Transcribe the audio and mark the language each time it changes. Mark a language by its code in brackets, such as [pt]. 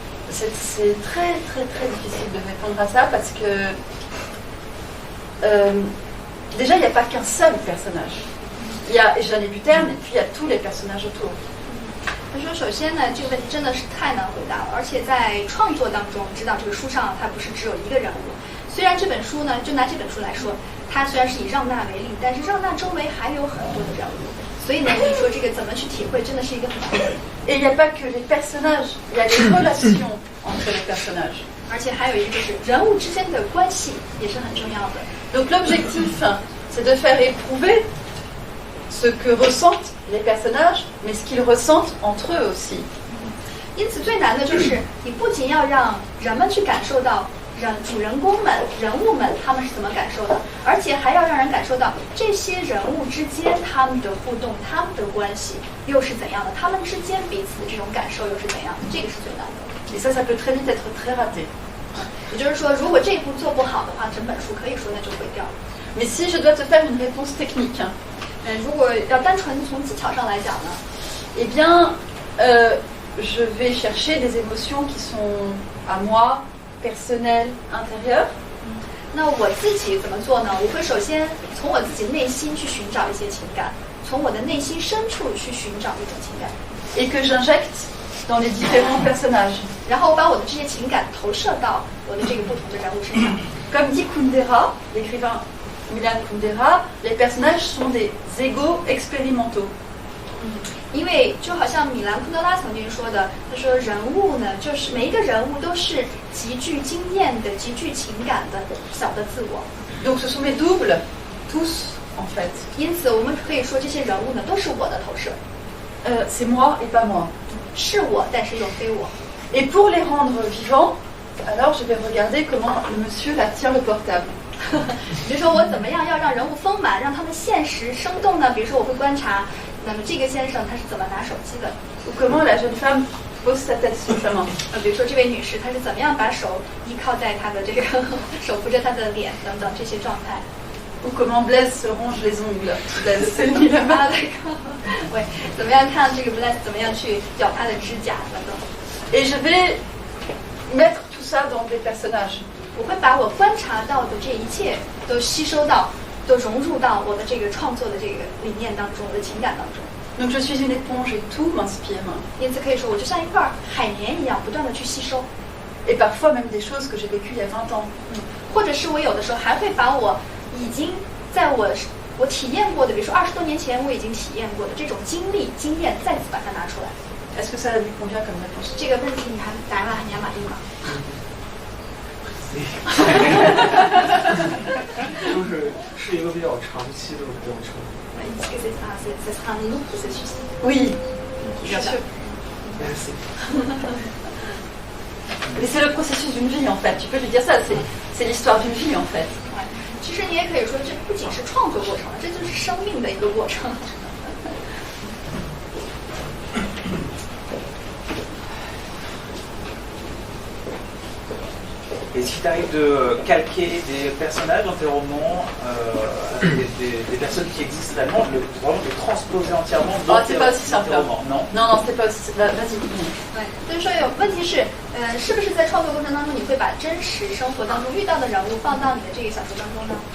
[fr] C'est très très très difficile de répondre à ça parce que déjà il n'y a pas qu'un seul personnage. Il y a Jeanne et Buterne et puis il y a tous les personnages autour. [zh] 他说：“首先呢，这个问题真的是太难回答了，而且在创作当中，知道这个书上它不是只有一个人物。虽然这本书呢，就拿这本书来说，它虽然是以让娜为例，但是让娜周围还有很多的人物，所以呢，你说这个怎么去体会，真的是一个很难的。 [fr] Et il n'y a pas que les personnages, il y a les relations entre les personnages. [zh] 而且还有一个就是人物之间的关系也是很重要的。 [fr] Donc l'objectif, c'est de faire éprouver ce que ressentent les personnages, mais ce qu'ils ressentent entre eux aussi. [zh] 因此最难的就是你不仅要让人们去感受到主人公们、人物们他们是怎么感受的，而且还要让人感受到这些人物之间他们的互动、他们的关系又是怎样的，他们之间彼此的这种感受又是怎样的，这个是最难的。 [fr] Et ça peut très vite être très raté. [zh] 也就是说，如果这一步做不好的话，整本书可以说那就毁掉了。 [fr] Mais si je dois te faire une réponse technique, [zh] 如果要单纯从技巧上来讲呢， [fr] eh bien, je vais chercher des émotions qui sont à moi, personnelles, intérieures. [zh] 那我自己怎么做呢？我会首先从我自己内心去寻找一些情感，从我的内心深处去寻找一种情感， [fr] Et que j'injecte dans les différents personnages. [zh] 然后我把我的这些情感投射到我的这个不同的人物身上。 [fr] Comme dit Kundera, l'écrivain Milan Kundera, les personnages sont des égos expérimentaux. [zh] 因为就好像米兰昆德拉曾经说的，他说人物呢，就是每一个人物都是极具经验的、极具情感的小的自我。 [fr] Donc ce sont mes doubles, tous en fait. [zh] 因此，我们可以说这些人物呢，都是我的投射， [fr] C'est moi et pas moi. [zh] 是我，但是又非我。 [fr] Et pour les rendre vivants, alors je vais regarder comment le monsieur là tient le portable. [zh] 比如说我怎么样要让人物丰满，让他们现实生动呢？比如说我会观察，那么这个先生他是怎么拿手机的？ [fr] Ou comment la jeune femme pose sa tête sur sa main. [zh] 比如说这位女士她是怎么样把手依靠在她的这个手扶着她的脸等等这些状态。 [fr] Ou comment Blaise se ronge les ongles. Blaise s'est mis la main. [zh] 对，怎么样看这个 Blaise 怎么样去咬她的指甲等等。 [fr] Et je vais mettre tout ça dans des personnages. [zh] 我会把我观察到的这一切都吸收到，都融入到我的这个创作的这个理念当中，我的情感当中。 [fr] Donc je suis une éponge et tout m'inspire. [zh] 因此可以说，我就像一块海绵一样，不断的去吸收。 [fr] Et parfois même des choses que j'ai vécues il y a 20 ans. [zh] 或者是我有的时候还会把我已经在我体验过的，比如说20多年前我已经体验过的这种经历、经验，再次把它拿出来。 [fr] Est-ce que ça lui convient comme réponse? [zh] 这个问题你还答完你还满意吗？是一个比较长期的过程。这 [fr] sera un long processus. Oui, bien sûr. Merci. Mais c'est le processus d'une vie en fait. Tu peux lui dire ça, c'est l'histoire d'une vie en fait. [zh] 其实你也可以说，这不仅是创作过程了，这就是生命的一个过程。 [fr] Est-ce qu'il t'arrive de calquer des personnages dans tes romans, des personnes qui existent réellement, vraiment de les transposer entièrement dans tes romans? Non. Non, c'est pas aussi. Vas-y. [zh] 对，就是说有问题是，是不是在创作过程当中，你会把真实生活当中遇到的人物放到你的这个小说当中呢？